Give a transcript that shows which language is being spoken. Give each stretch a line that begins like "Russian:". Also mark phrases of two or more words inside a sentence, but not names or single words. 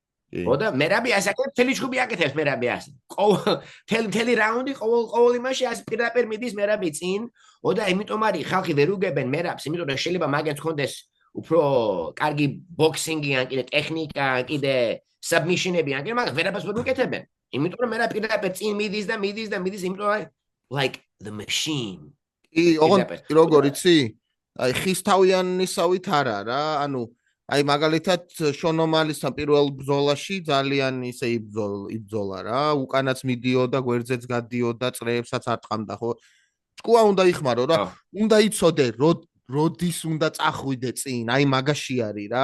Georgian: ოდა მერაბი ასაკებს მთელი ჯგუფი აკეთებს მერაბი ასე. მთელი რაუნდი ყოველ იმაში ასე პირდაპირ მიდის მერაბი წინ. ოდა იმიტომ არის ხალხი ვერ უგებენ მერაბს, იმიტომ რომ შეიძლება მაგაც კონდეს უფრო კარგი ბოქსინგი ან კიდე ტექნიკა, ან კიდე submission-ები, ან კიდე მაგრამ ვერაფერს ვერ უკეთებენ. იმიტომ რომ მერაბი პირდაპირ წინ მიდის და მიდის, იმიტომ რომ
English: like the machine.
Georgian: ოღონდ როგორ იცი? აი ხისთავიანისავით არა რა, ანუ აი მაგალითად შონომალისთან პირველ ბრძოლაში ძალიან ისე იბრძოლა რა, უკანაც მიდიოდა, გვერდზეც გადიოდა, წრეებსაც არ ტყამდა, ხო? ჭკუა უნდა იხმარო რა, უნდა იცოდე როდის უნდა წახვიდე წინ, აი მაგაში არის რა.